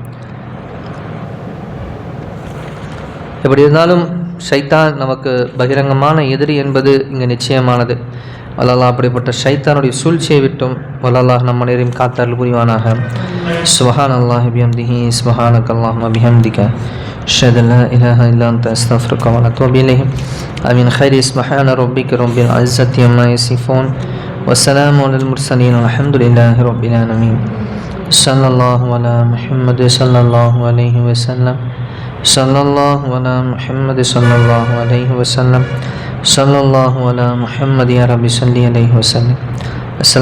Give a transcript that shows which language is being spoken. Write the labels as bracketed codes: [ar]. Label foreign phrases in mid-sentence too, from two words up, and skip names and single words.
[ta] எப்படி இருந்தாலும் ஷைத்தான் நமக்கு பகிரங்கமான எதிரி என்பது இங்கே நிச்சயமானது. வல்லல்லாஹ் அப்படிப்பட்ட ஷைத்தானுடைய சூழ்ச்சியை விட்டும் வல்லல்லாஹ் நம்ம நேரையும் காத்தருள் புரிவானாக. [ar] سبحان الله بحمده سبحانك اللهم بحمدك أشهد أن لا إله إلا أنت أستغفرك وأتوب إليه. ஆமீன். خير سبحان ربك رب العزة عما يصفون والسلام على المرسلين والحمد لله رب العالمين. صلى الله على محمد صلى الله عليه وسلم. صلى الله على محمد صلى الله عليه وسلم. صلى الله على محمد يا رب صل عليه وسلم.